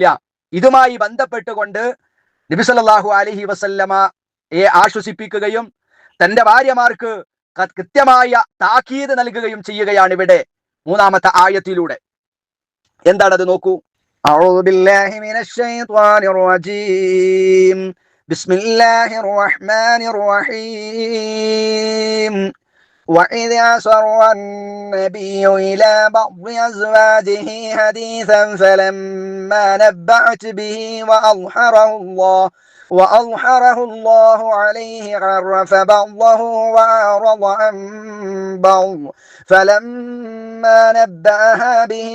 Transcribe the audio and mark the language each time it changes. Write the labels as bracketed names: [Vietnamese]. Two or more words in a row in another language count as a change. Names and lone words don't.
[Malayalam] ഇതുമായി ബന്ധപ്പെട്ടുകൊണ്ട് നബി [Arabic] صلى الله عليه وسلم [Malayalam] ആശ്വസിപ്പിക്കുകയും തന്റെ ഭാര്യമാർക്ക് കൃത്യമായ താക്കീത് നൽകുകയും ചെയ്യുകയാണ് ഇവിടെ 3-ാമത്തെ ആയത്തിലൂടെ. എന്താണത് നോക്കൂ. [Arabic] أعوذ بالله من الشيطان الرجيم. بسم الله الرحمن الرحيم. وإذ أسر النبي إلى بعض أزواجه حديثا فلما نبأت به وأظهره الله عليه عرف بعضه وأعرض عن بعض فلما نبأها به